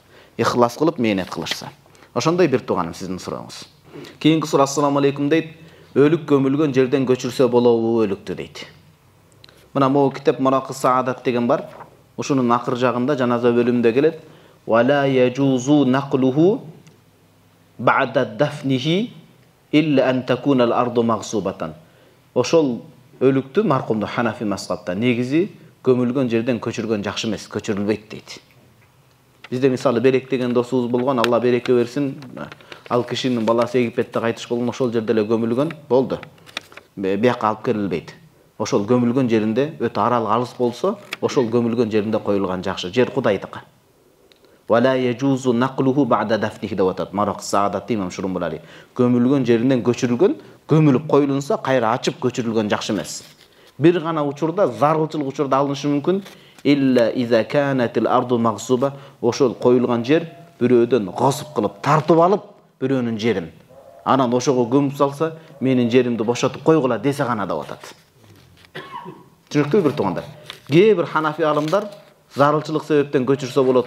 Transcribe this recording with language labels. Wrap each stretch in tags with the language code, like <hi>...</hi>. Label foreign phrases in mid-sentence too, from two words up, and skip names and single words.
<ky>Ихлас кылып мээнет кылышса. Ошондой бир туганым сиздин сурооңуз. Кийинки суроо: "Ассаламу алейкум" дейт. "Өлүк көмүлгөн жерден көчүрсө болобу өлүктү" дейт. Мына могу китеп Муракы Саадат деген бар. Ушунун акыр жагында жаназа бөлүмүндө келет:</ky> <ar>"ولا يجوز نقله بعد دفنه إلا أن تكون الأرض مغصوبة".</ar> <ky>Ошол өлүктү маркумду Ханафи мазхабта негизи көмүлгөн жерден көчүргөн жакшы эмес, көчүрүлбөйт дейт. Бизде мисалы Берек деген досубуз болгон, Алла береке берсин. Ал кишинин баласы Египетте кайтыш болгон, ошол жерде эле көмүлгөн болду. Бияка алып келилбейт. Ошол көмүлгөн жеринде өтө аралык алыс болсо, ошол көмүлгөн жеринде коюлган жакшы. Жер Кудайдыкы.</ky> <ar>ولا يجوز نقله بعد دفنه</ar> <ky>деп атат. Марак Саадат имам Шурумбулали. Көмүлгөн жеринен көчүрүлгөн, көмүлүп коюлунса, кайра ачып көчүрүлгөн жакшы эмес. Бир гана учурда, зарылчылык учурда алынышы мүмкүн.</ky> <ar>إلا إذا كانت الأرض مغصوبة,</ar> <ky>ошол коюлган жер бирөөдөн госуп кылып, тартып алып бирөөнүн жерин. Анан ошого көмүп салса, менин жеримди бошотуп койгула десе гана деп атат. Түшүнүктүү бир туугандар. Кээ бир Ханафи алымдар зарылчылык себептен көчүрсө болот.</ky>